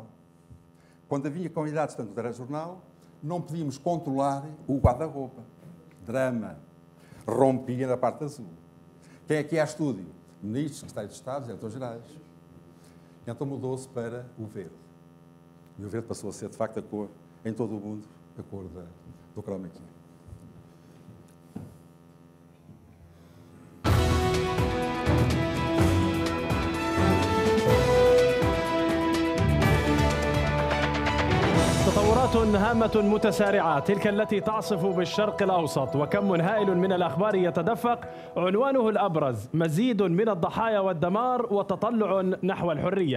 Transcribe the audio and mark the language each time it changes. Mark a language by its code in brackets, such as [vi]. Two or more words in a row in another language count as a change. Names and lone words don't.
[pt] Quando havia convidados tanto no telejornal, não podíamos controlar o guarda-roupa. Drama. Rompia na parte azul. Quem é que é a estúdio? Ministros, secretários de Estado, diretores-gerais. Então mudou-se para o verde. E o verde passou a ser, de facto, a cor, em todo o mundo, a cor do [en] chroma key. [ar] تطورات هامة متسارعة تلك التي تعصف بالشرق الأوسط وكم هائل من الأخبار يتدفق عنوانه الأبرز مزيد من الضحايا والدمار وتطلع نحو الحرية.